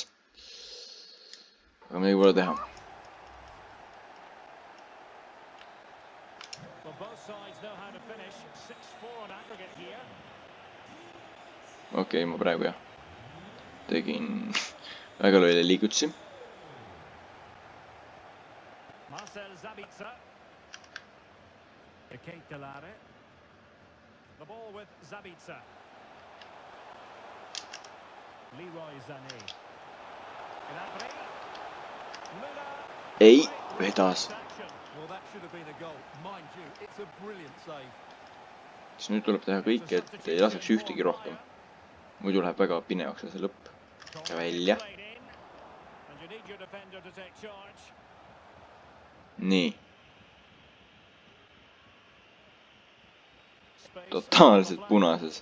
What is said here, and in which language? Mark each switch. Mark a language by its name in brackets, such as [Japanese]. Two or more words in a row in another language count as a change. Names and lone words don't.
[Estonian] Aga midagi pole teha. Okei, ma praegu jah. Tegin väga loile liigutusi. Marcel Sabitzer. Keitelare. [English] The ball with Sabitzer. Leroy Sané. Gnabry. Müller. [Estonian] Ei, vedas. [English] Well, that should have been a goal. Mind you, it's a brilliant save. [Estonian] Siis nüüd tuleb teha kõike, et ei laseks ühtegi rohkem. Muidu läheb väga pinevaks see lõpp. Ja välja. Nii. Totaalselt punases.